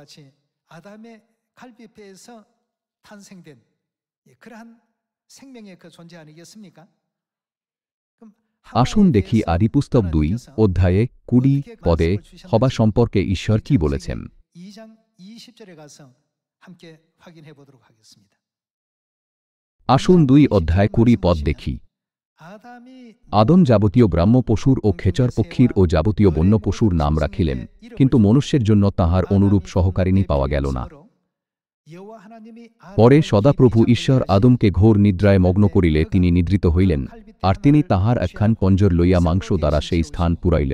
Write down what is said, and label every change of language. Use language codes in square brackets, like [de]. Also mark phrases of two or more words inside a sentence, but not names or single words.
[bn] আসুন দেখি আদিপুস্তক 2 অধ্যায়ে 20 পদে হবা সম্পর্কে ঈশ্বর কি বলেছেন। [ko] 20절에 가서 함께 확인해 보도록 하겠습니다. [bn] আসুন 2 অধ্যায় 20 পদ দেখি। আদম যাবতীয় ব্রাহ্ম পশুর ও খেচর পক্ষীর ও যাবতীয় বন্য পশুর নাম রাখিলেন, কিন্তু মনুষ্যের জন্য তাহার অনুরূপ সহকারিণী পাওয়া গেল না। পরে সদাপ্রভু ঈশ্বর আদমকে ঘোর নিদ্রায় মগ্ন করিলে তিনি নিদ্রিত হইলেন, আর তিনি তাহার একখান পঞ্জর লইয়া মাংস দ্বারা সেই স্থান পুরাইলেন।